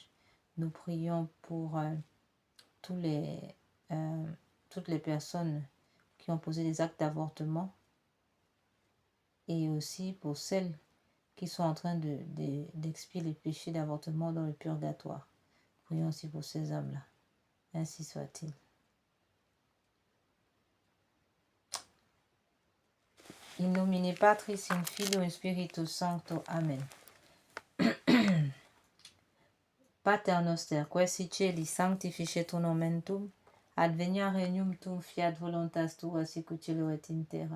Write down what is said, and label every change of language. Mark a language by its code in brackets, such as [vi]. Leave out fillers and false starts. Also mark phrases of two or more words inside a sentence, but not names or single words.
[fr] Nous prions pour toutes les personnes qui ont posé des actes d'avortement et aussi pour celles qui sont en train d'expier les péchés d'avortement dans le purgatoire. Prions aussi pour ces âmes-là. Ainsi soit-il. [la] In nomine Patris, in Filio, in Spiritus Sancto. Amen. Pater noster, qui si celi sanctificetur nomen tuum, adveniat regnum tuum, fiat voluntas tua sicut cielo et in terra.